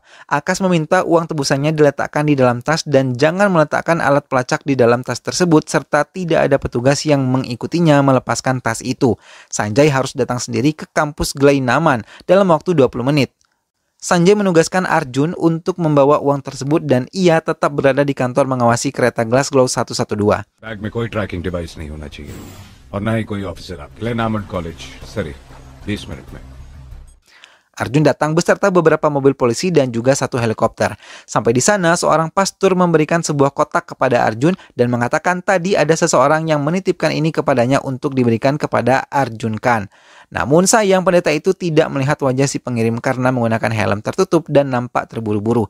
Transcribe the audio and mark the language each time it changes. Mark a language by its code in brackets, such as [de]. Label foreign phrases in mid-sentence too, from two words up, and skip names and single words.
[id] Akash meminta uang tebusannya diletakkan di dalam tas dan jangan meletakkan alat pelacak di dalam tas tersebut serta tidak ada petugas yang mengikutinya melepaskan tas itu. Sanjay harus datang sendiri ke kampus Gleinaman dalam waktu 20 menit. Sanjay menugaskan Arjun untuk membawa uang tersebut dan ia tetap berada di kantor mengawasi kereta Glasgow 112. [hi] बैग में कोई [en] tracking device [hi] नहीं होना चाहिए और ना ही कोई ऑफिसर आप ग्लेनामड कॉलेज सरी 20 मिनट में. [id] Arjun datang beserta beberapa mobil polisi dan juga satu helikopter. Sampai di sana, seorang pastor memberikan sebuah kotak kepada Arjun dan mengatakan tadi ada seseorang yang menitipkan ini kepadanya untuk diberikan kepada Arjun Khan. Namun sayang pendeta itu tidak melihat wajah si pengirim karena menggunakan helm tertutup dan nampak terburu-buru.